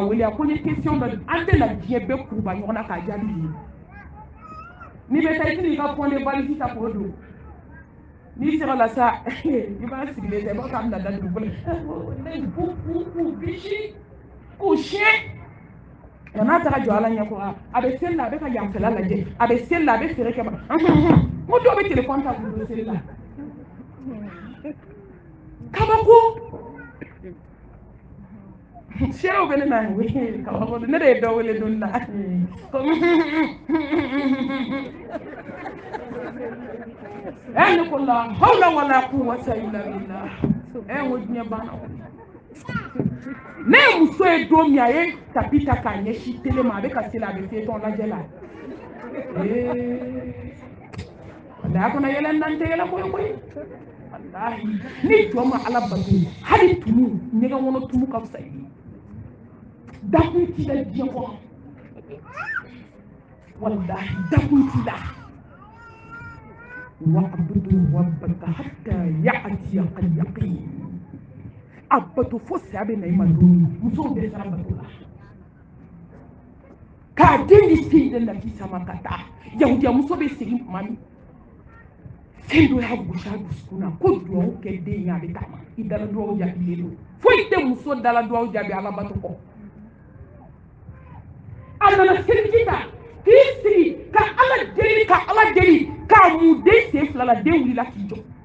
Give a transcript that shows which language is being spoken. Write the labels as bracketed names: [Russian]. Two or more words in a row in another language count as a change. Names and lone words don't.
[Bambara] wele a ko n ye question dɔ an tɛ na diɲɛ bɛɛ kuruba ɲɔgɔn na k'a jaabi ye n'i bɛ taa i tɛn'i ka fɔnde valise ta k'o don ni sera la sa i b'a sigilen tɛ i b'a fɔ k'a bɛna da dugukolo k'u bisi k'u siɲɛ nka n'a taara jɔ ala ɲɛkɔrɔ a bɛ seli la a bɛ ka yanfɛla lajɛ a bɛ seli la a bɛ feere kɛ n ko dɔw bɛ telefɔni ta k'u don seli la kabako seerew bɛ ne na kabako ne de ye dɔ wele don na ne ko [Arabic] لا حول ولا قوة إلا بالله [Bambara] n ko diɲɛ banna ne ye muso ye don min a ye tapi ta k'a ɲɛsin tele ma a bɛ ka seli a bɛ fiyetɔn lajɛ la walahi a kana yɛlɛ n tɛ yɛlɛ koyi koyi walahi ni jɔn ma ala bato hali tumu ɲɛgɛn kɔnɔ tumu ka fisa i ye dakun t'i la diɲɛ kɔnɔ walahi dakun t'i la [Arabic] واعبد ربك حتى يأتيك اليقين [Bambara] a bato fo saya bɛ na i ma don musow bɛ sara bato la k'a den di se de Nafisa ma ka taa yahudiya muso bɛ segin tuma min fɛn dɔ y'a gosi a dusukun na ko dugawu kɛ den ye a bɛ taama i dala dugawu jaabilen don foyi tɛ muso dala dugawu jaabi ala bato kɔ a nana seliji ta k'i sigi ka ala deli k'a mun den sen fila la den wulila k'i jɔ